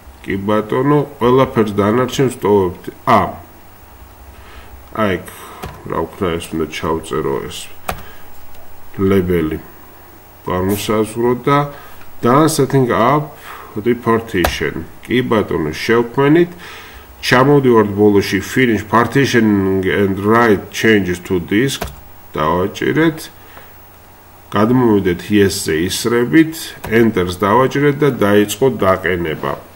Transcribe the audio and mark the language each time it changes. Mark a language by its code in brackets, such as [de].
[ka] კი ბატონო, ყველაფერს დანარჩენს ტოვებთ. აი, რა ვქნა ეს უნდა ჩავწერო ეს label-ი. განუსაზღვროთ და [en] done setting up the partition. [ka] კი ბატონო, შევქმნით. ჩამოვდივართ ბოლოში [en] finish partitioning and write changes to disk. [ka] დავაჭირეთ. გადმოვიდეთ yes-ზე ისრებით, enter-ს დავაჭირეთ და დაიწყო დაყენება.